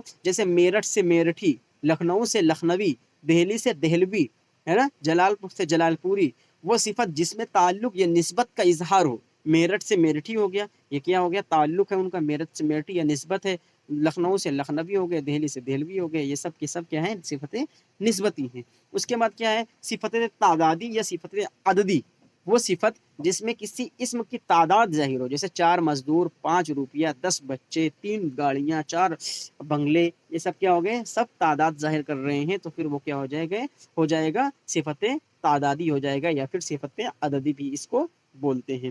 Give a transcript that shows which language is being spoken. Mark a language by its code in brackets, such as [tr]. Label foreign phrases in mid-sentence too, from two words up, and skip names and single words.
[ur] جیسے میرٹھ سے میرٹھی، لکھنؤ سے لکھنوی، دہلی سے دہلوی، ہے نا، جلال پور سے جلال پوری. وہ صفت جس میں تعلق یا نسبت کا اظہار ہو. میرٹھ سے میرٹھی ہو گیا، یہ کیا ہو گیا؟ تعلق ہے ان کا. میرٹھ سے میرٹھی یا نسبت ہے. لکھنؤ سے لکھنوی ہو گئے، دہلی سے دہلوی ہو گئے. یہ سب کے سب کیا ہیں؟ صفتیں نسبتی ہیں. اس کے بعد کیا ہے؟ صفت تعدادی یا صفت عددی، وہ صفت جس میں کسی اسم کی تعداد ظاہر ہو. جیسے 4 مزدور، 5 روپیہ، 10 بچے، 3 گاڑیاں، 4 بنگلے. یہ سب کیا ہو گئے؟ سب تعداد ظاہر کر رہے ہیں، تو پھر وہ کیا ہو جائے گا؟ صفت تعدادی ہو جائے گا، یا پھر صفت عددی بھی اس کو بولتے ہیں.